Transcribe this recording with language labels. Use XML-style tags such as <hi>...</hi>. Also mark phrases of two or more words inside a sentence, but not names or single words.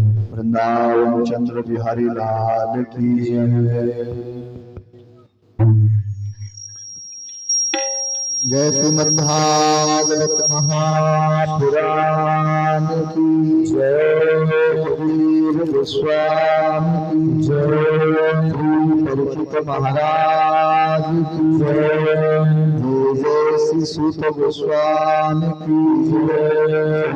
<hi>वृंदावन चंद्र बिहारी लाल की जय। जय श्रीमद्भागवत महापुराण की जय। वीर गोस्वामी की जय। परिचित महाराज की जय। जय जय श्री सूत गोस्वामी की जय।</hi>